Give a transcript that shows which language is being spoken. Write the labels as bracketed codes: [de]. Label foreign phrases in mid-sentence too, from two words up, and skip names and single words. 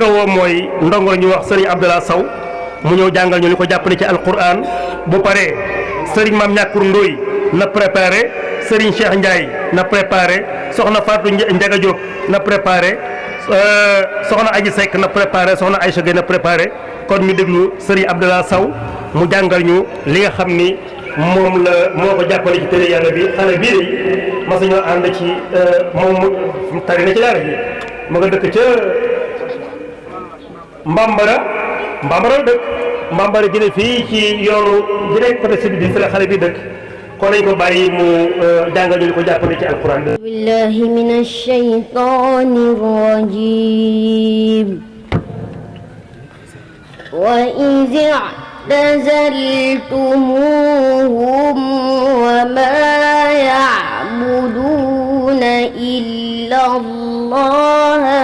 [wo] a woo mooy ndongo ñu wax sëriñ Abdallah Sow mu ñëw jàngal ñu li ko jàppale ci alquran bu paree sëriñ Maam Ñàkkur Ndooy na préparé sëriñ Cheikh Ndiaye na préparé soxna Fatou Ndiaga Diop na préparé soxna Aji Seck na préparé soxna Aïcha Gueye na préparé kon ñu déglu sëriñ Abdallah Sow mu jàngal ñu li nga xam ni moom la moo ko jàppale ci téere yàlla bi xale bii de mas ñoo ànd ci moom mu tari na ci daara ji ma nga dëkk ca Mbambara la dëkk Mbambara jële fii ci yoonu jële [fr] côté sud [wo] bi fi la xale bi dëkk kon nañ ko bàyyi mu jàngal ñu li ko jàppale ci alquran bi [ar] بالله من الشيطان الرجيم وإذ اعتزلتموهم وما يعبدون إلا الله